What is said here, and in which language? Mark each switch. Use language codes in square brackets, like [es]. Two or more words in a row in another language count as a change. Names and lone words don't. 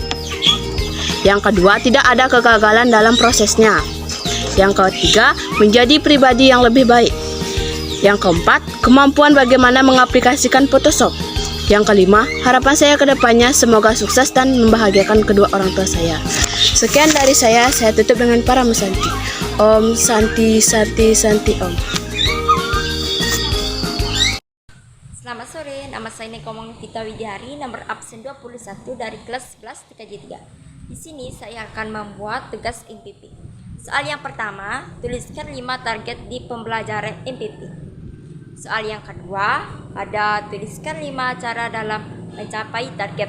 [id] Yang kedua, tidak ada kegagalan dalam prosesnya. Yang ketiga, menjadi pribadi yang lebih baik. Yang keempat, kemampuan bagaimana mengaplikasikan Photoshop. Yang kelima, harapan saya ke depannya semoga sukses dan membahagiakan kedua orang tua saya. Sekian dari saya tutup dengan para Santi. [sa] Om Santi Santi Santi Om. [id] Selamat sore, nama saya Nikoma Vita Widyahari, nomor absen 21 dari kelas 11 TKJ 3. Di sini saya akan membuat tugas MPP. Soal yang pertama, tuliskan 5 target di pembelajaran MPP. Soal yang kedua, tuliskan 5 cara dalam mencapai target.